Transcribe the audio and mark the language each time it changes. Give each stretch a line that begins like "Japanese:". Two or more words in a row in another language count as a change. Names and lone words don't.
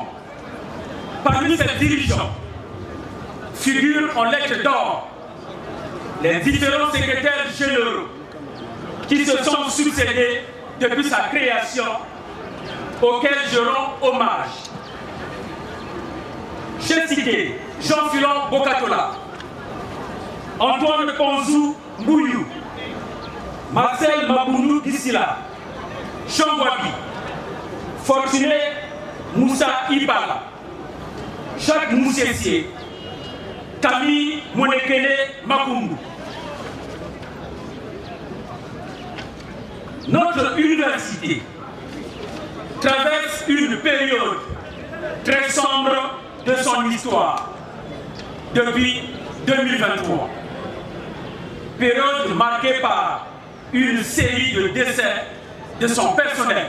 French: Parmi ces dirigeants figurent en lettres d'or les différents secrétaires généraux qui se sont succédés depuis sa création, auxquels je rends hommage. J'ai cité Jean-Philon Bokatola, Antoine Ponzou Mbouyou, Marcel Mabounou Dissila, Jean Wabi, Fortuné Moussa Ibala, Jacques Moussessier, Camille Monekele Makoumou. Notre université traverse une période très sombre de son histoire depuis 2023. Période marquée par une série de décès de son personnel.